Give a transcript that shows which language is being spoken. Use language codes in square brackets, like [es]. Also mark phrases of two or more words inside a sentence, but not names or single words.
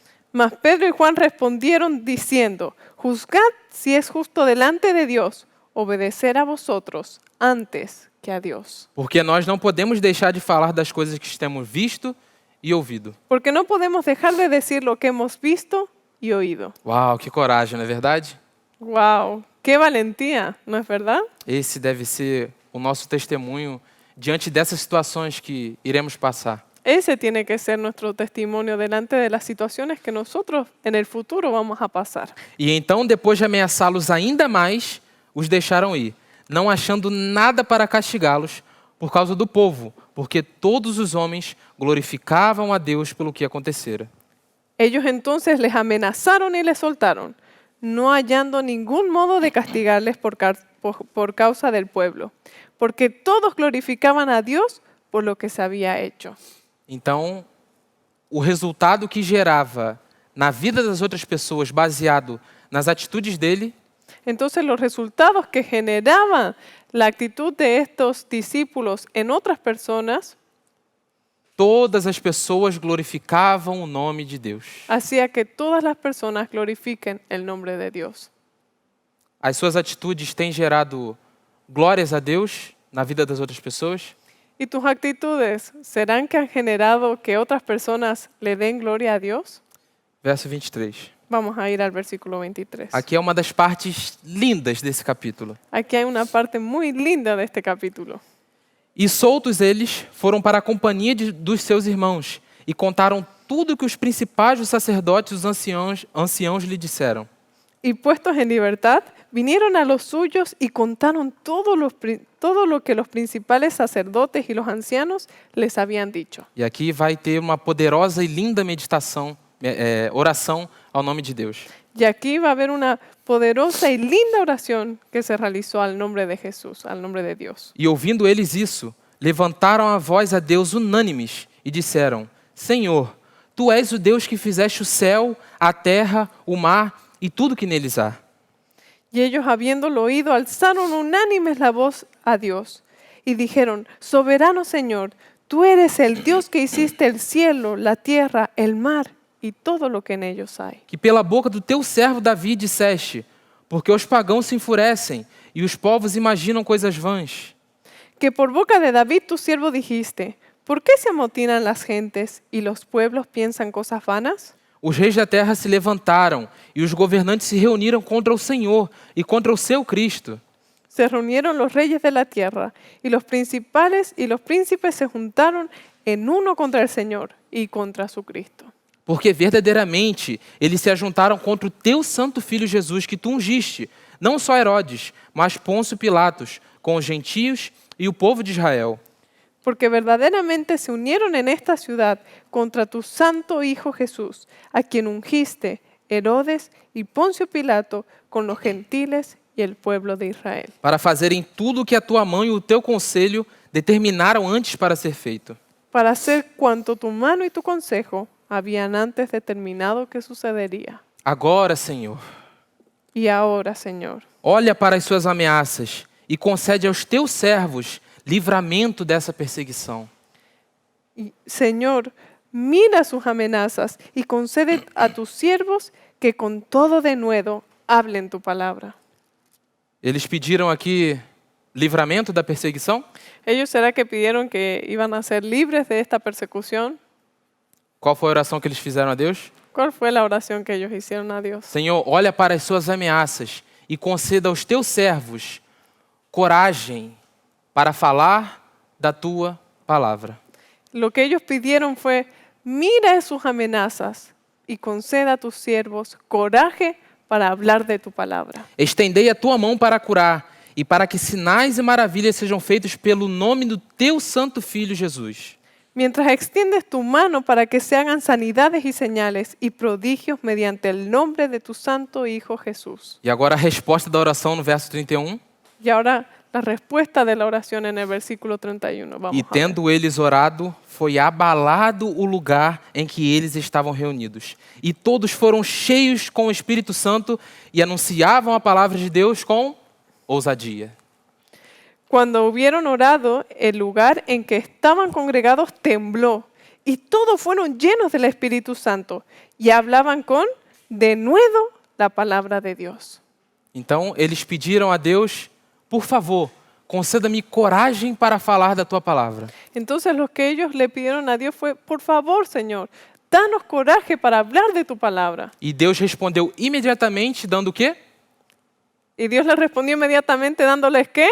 [es] Mas Pedro y Juan respondieron diciendo, juzgad si es justo delante de Dios obedecer a vosotros antes que que a Dios. [pt] Porque nós não podemos deixar de falar das coisas que temos visto e ouvido. [es] Porque no podemos dejar de decir lo que hemos visto y oído. [pt] Uau, que coragem, não é verdade? [es] ¡Wow! ¡Qué valentía! ¿No es verdad? [pt] Esse deve ser o nosso testemunho diante dessas situações que iremos passar. [es] Ese tiene que ser nuestro testimonio delante de las situaciones que nosotros en el futuro vamos a pasar. [pt] E então, depois de ameaçá-los ainda mais, os deixaram ir, não achando nada para castigá-los por causa do povo, porque todos os homens glorificavam a Deus pelo que acontecera. [es] Ellos entonces les amenazaron y les soltaron, no hallando ningún modo de castigarles por causa del pueblo, porque todos glorificaban a Dios por lo que se había hecho. [pt] Então, o resultado que gerava na vida das outras pessoas, baseado nas atitudes dele, [es] Entonces los resultados que generaba la actitud de estos discípulos en otras personas [pt] todas as pessoas glorificavam o nome de Deus. [es] hacía que todas las personas glorifiquen el nombre de Dios. [pt] As suas atitudes têm gerado glórias a Deus na vida das outras pessoas? [es] ¿Y tus actitudes serán que han generado que otras personas le den gloria a Dios? [pt] Verso 23. [es] Vamos a ir al versículo 23. [pt] Aqui é uma das partes lindas desse capítulo. [es] Aquí hay una parte muy linda de este capítulo. [pt] E soltos eles foram para a companhia dos seus irmãos e contaram tudo que os principais dos sacerdotes e os anciãos lhe disseram. [es] Y puestos en libertad, vinieron a los suyos y contaron todo lo que los principales sacerdotes y los ancianos les habían dicho. [pt] E aqui vai ter uma poderosa e linda meditação, oração ao nome de Deus. [es] Y aquí va a haber una poderosa y linda oración que se realizó al nombre de Jesús, al nombre de Dios. [pt] E ouvindo eles isso, levantaram a voz a Deus unânimes e disseram: Senhor, Tu és o Deus que fizeste o céu, a terra, o mar e tudo que neles há. [es] Y ellos, habiéndolo oído, alzaron unánimes la voz a Dios y dijeron: Soberano Señor, tú eres el Dios que hiciste el cielo, la tierra, el mar y todo lo que en ellos hay. [pt] Que pela boca do teu servo Davi disseste: porque os pagãos se enfurecem e os povos imaginam coisas vãs. [es] Que por boca de David tu siervo dijiste: ¿por qué se amotinan las gentes y los pueblos piensan cosas vanas? [pt] Os reis da terra se levantaram e os governantes se reuniram contra o Senhor e contra o seu Cristo. [es] Se reunieron los reyes de la tierra y los principales y los príncipes se juntaron en uno contra el Señor y contra su Cristo. [pt] Porque verdadeiramente eles se ajuntaram contra o teu santo filho Jesus que tu ungiste, não só Herodes, mas Pôncio Pilatos, com os gentios e o povo de Israel. [es] Porque verdaderamente se unieron en esta ciudad contra tu santo Hijo Jesús, a quien ungiste, Herodes y Poncio Pilato, con los gentiles y el pueblo de Israel. [pt] Para fazerem tudo o que a tua mão e o teu conselho determinaram antes para ser feito. [es] Para hacer cuanto tu mano y tu consejo habían antes determinado que sucedería. [pt] Agora, Senhor, [es] Y ahora, Señor, [pt] olha para as suas ameaças e concede aos teus servos livramento dessa perseguição. [es] y, Señor, mira sus amenazas y concede a tus siervos que con todo denuedo hablen tu palabra. [pt] Eles pediram aqui livramento da perseguição? [es] ¿Ellos será que pidieron que iban a ser libres de esta persecución? [pt] Qual foi a oração que eles fizeram a Deus? [es] ¿Cuál fue la oración que ellos hicieron a Dios? [pt] Senhor, olha para as suas ameaças e conceda aos teus servos coragem para falar da tua palavra. [es] Lo que ellos pidieron fue: mira sus amenazas y conceda a tus siervos coraje para hablar de tu palabra. [pt] Estendei a tua mão para curar e para que sinais e maravilhas sejam feitos pelo nome do teu santo filho Jesus. [es] Mientras extiendes tu mano para que se hagan sanidades y señales y prodigios mediante el nombre de tu santo Hijo Jesús. [pt] E agora a resposta da oração no verso 31. [es] Y ahora la respuesta de la oración en el versículo 31. Vamos [pt] E [es] a ver. [pt] tendo eles orado, foi abalado o lugar em que eles estavam reunidos. E todos foram cheios com o Espírito Santo e anunciavam a palavra de Deus com ousadia. [es] Cuando hubieron orado, el lugar en que estaban congregados tembló y todos fueron llenos del Espíritu Santo y hablaban con denuedo la palabra de Dios. [pt] Então eles pediram a Deus, por favor, conceda-me coragem para falar da tua palavra. [es] Entonces lo que ellos le pidieron a Dios fue, por favor, Señor, danos coraje para hablar de tu palabra. [pt] E Deus respondeu imediatamente, dando o quê? [es] Y Dios les respondió inmediatamente dándoles ¿qué?